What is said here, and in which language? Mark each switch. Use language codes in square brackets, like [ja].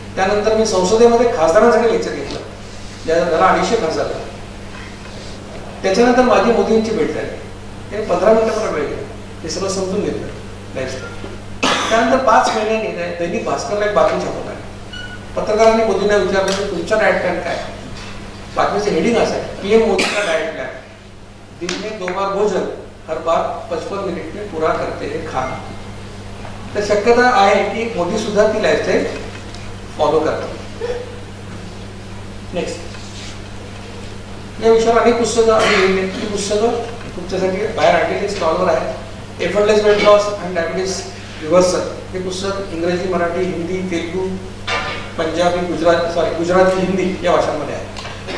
[mr] त्यानंतर मी संसदेमध्ये खासदारांसाठी लेक्चर घेतलं, ज्याला 250 खासदार. त्याच्यानंतर माझी मोदींची भेट झाली. ते 15 मिनिटं मला वेळ गेला. ते सगळं समजून घेतलं लाईफस्टाईल. त्यानंतर 5 महिन्यांनी दैनिक भास्करला एक बातमी छापवली. पत्रकारांनी मोदींना विचारलं की तुमचा डाएट प्लॅन काय? बातमीचं हेडिंग असं आहे, [hi] PM मोदी का डाएट प्लान, दिन में 2 बार भोजन, हर बार 55 मिनिट में पूरा करते हैं खाना. [mr] तर शक्यता आहे की मोदी सुद्धा ती लाईफस्टाईल फॉलो करतात. नेक्स्ट, या विषयावर अनेक पुस्तकं आम्ही लिहिली. ती पुस्तकं तुमच्यासाठी बाहेर आणलेली स्टॉलवर आहेत. Effortless weight loss and diabetes reversal हे पुस्तक इंग्रजी, मराठी, हिंदी, तेलुगू, पंजाबी, गुजराती, हिंदी या भाषांमध्ये आहे.